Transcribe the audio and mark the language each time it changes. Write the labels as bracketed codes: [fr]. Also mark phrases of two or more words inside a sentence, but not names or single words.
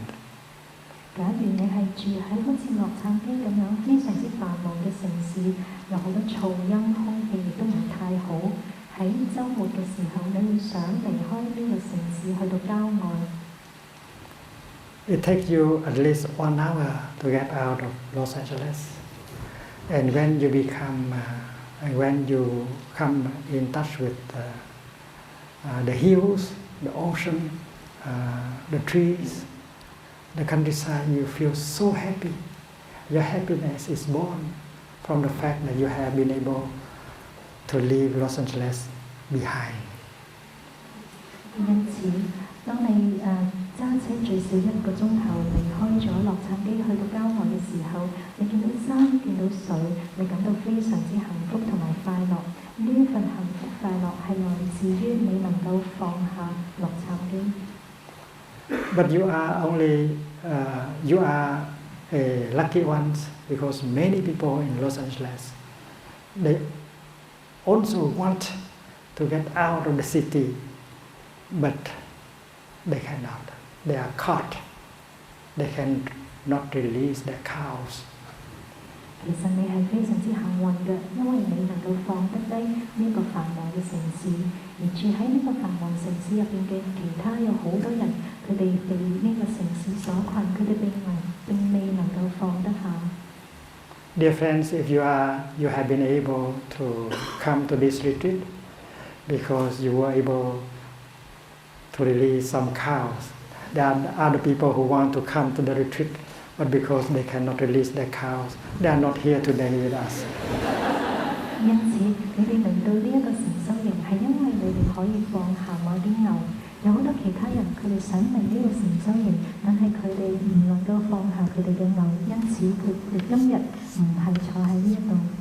[yue] 假如你係住喺好似洛杉磯咁樣非常之繁忙嘅城市，有好多噪音，空氣亦都唔太好。喺喺週末嘅時候，你會想離開呢個城市去到郊外。 [en] It takes you at least 1 hour to get out of Los Angeles, and when you come in touch with the hills, the ocean, the trees, the countryside, you feel so happy. Your happiness is born from the fact that you have been able to leave Los Angeles behind. [yue] 因此，當你揸車最少1個鐘頭離開咗洛杉磯去到郊外嘅時候，你見到山，見到水，你感到非常之幸福同埋快樂。呢一份幸福快樂係來自於你能夠放下洛杉磯。 [en] But you are a lucky ones because many people in Los Angeles, they also want to get out of the city, but they cannot. They are caught. They cannot release their cows. [yue] 其實你係非常之幸運嘅，因為你能夠放得低呢個繁忙嘅城市，而住喺呢個繁忙城市入邊嘅其他有好多人，佢哋被呢個城市所困，佢哋並未能夠放得下。 [en] Dear friends, if you have been able to come to this retreat because you were able to release some cows. There are other people who want to come to the retreat, but because they cannot release their cows, they are not here today with us. [yue] 因此，你哋嚟到呢一個禪修營，係因為你哋可以放下某啲牛。有好多其他人，佢哋想嚟呢個禪修營，但係佢哋唔能夠放下佢哋嘅牛，因此佢哋今日唔係坐喺呢一度。